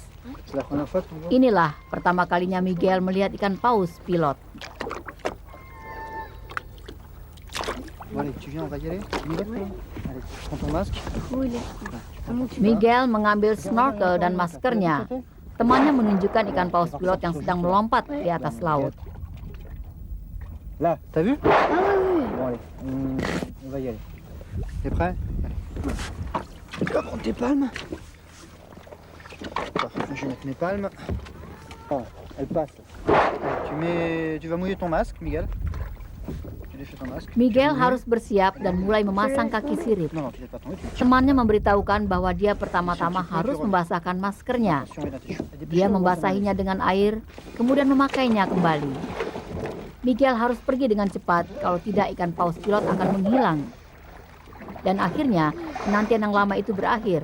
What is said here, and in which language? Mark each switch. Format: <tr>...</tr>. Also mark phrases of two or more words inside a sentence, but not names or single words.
<id>Inilah pertama kalinya Miguel melihat ikan paus pilot. Miguel mengambil snorkel dan maskernya. Temannya menunjukkan ikan paus pilot yang sedang melompat di atas laut.</id> <fr>Là, t'as vu? Bon allez, on va y aller. T'es prêt? Prends tes palmes. Je vais mettre mes palmes. Oh, elle passe. Tu vas mouiller ton masque, Miguel. Tu défais ton masque.</fr> <id>Miguel harus bersiap dan mulai memasang kaki sirip.</id> <fr>Non, tu pas ton</fr> <id>Temannya memberitahukan bahwa dia pertama-tama harus membasahkan maskernya. Dia membasahinya dengan air, kemudian memakainya kembali. Miguel harus pergi dengan cepat, kalau tidak ikan paus pilot akan menghilang. Dan akhirnya, penantian yang lama itu berakhir.</id>